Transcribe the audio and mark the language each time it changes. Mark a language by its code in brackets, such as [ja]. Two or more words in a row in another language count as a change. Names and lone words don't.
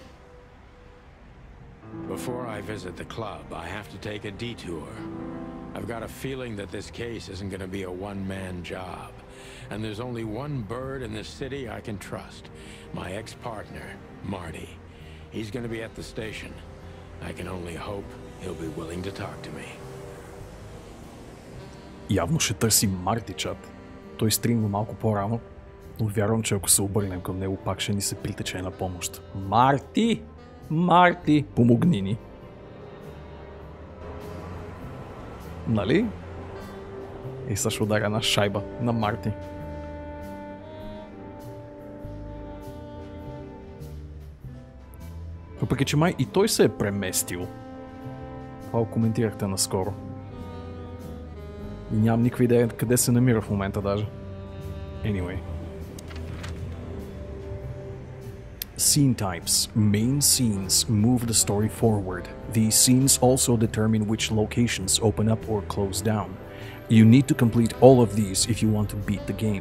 [en] Before I visit the club, I have to take a detour. I've got a feeling that this case isn't going to be a one-man job. And there's only one bird in this city I can trust. My ex-partner, Marty. He's going to be at the station. I can only hope he'll be willing to talk to me. [bg] Явно ще търси Марти, чат. Той стригна малко по-рано, но вярвам, че ако се обърнем към него, пак ще ни се притече на помощ. Марти! Марти! Помогни ни! Нали? И сега ще ударя една шайба на Марти. Въпреки че май и той се е преместил. Това го коментирахте наскоро. И нямам никаква идея къде се намира в момента даже. [en] Anyway. Scene types. Main scenes move the story forward. These scenes also determine which locations open up or close down. You need to complete all of these if you want to beat the game.